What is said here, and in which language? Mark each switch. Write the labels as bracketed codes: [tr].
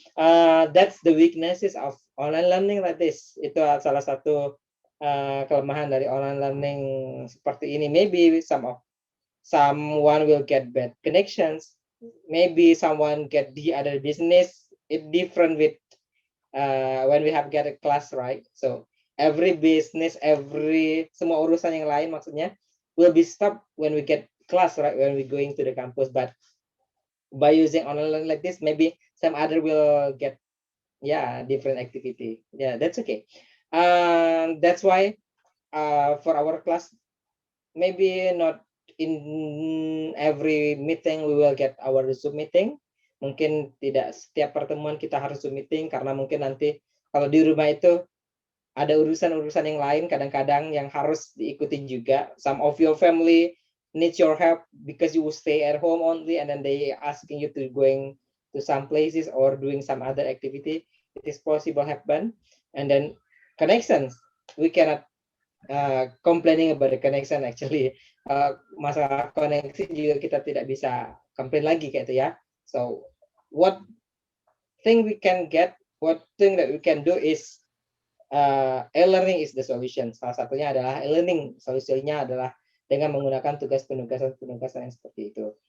[en] That's the weaknesses of online learning like this. [id] Itu salah satu kelemahan dari online learning seperti ini. [en] Maybe someone will get bad connections. Maybe someone get the other business. It different with when we have get a class, right? So every business, [id] semua urusan yang lain maksudnya [en] will be stopped when we get class, right? When we going to the campus, but by using online like this, maybe some other will get different activity. Yeah, that's okay. That's why for our class, maybe not in every meeting we will get our Zoom meeting. [id] Mungkin tidak setiap pertemuan kita harus Zoom meeting, karena mungkin nanti kalau di rumah itu ada urusan-urusan yang lain kadang-kadang yang harus diikuti juga. [en] Some of your family needs your help because you will stay at home only, and then they asking you to going to some places or doing some other activity. It is possible happen. And then connections, we cannot complaining about the connection actually. [id] Masalah koneksi juga kita tidak bisa komplain lagi kayak itu ya. [en] So what thing we can get, what thing that we can do is e-learning is the solution. [id] Salah satunya adalah e-learning. Solusinya adalah dengan menggunakan penugasan yang seperti itu.